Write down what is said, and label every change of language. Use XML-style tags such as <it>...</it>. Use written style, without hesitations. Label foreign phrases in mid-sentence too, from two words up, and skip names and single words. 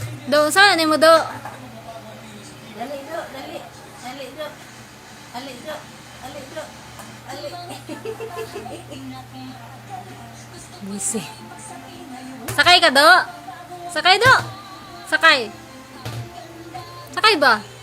<tl>Do, saan mo do? Dali, do. Dali. Dali, do. Dali, do. Dali, do. Dali. Busy. Sakay ka do? Sakay do? Sakay. Sakay ba?</tl>